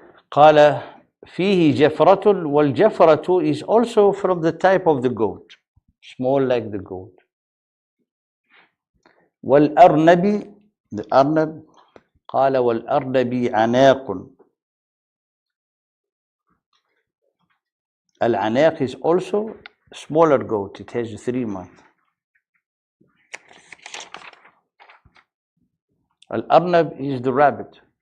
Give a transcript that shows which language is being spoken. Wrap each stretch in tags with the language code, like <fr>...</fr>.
<ar>قال فيه جفرة.</ar> <en>والجفرة is also from the type of the goat, small like the goat.</en> <ar>والأرنب, the arnab, قال والأرنب عناق.</ar> <en>Al-anaq is also a smaller goat, it has 3 months. Al-arnab is the rabbit.</en>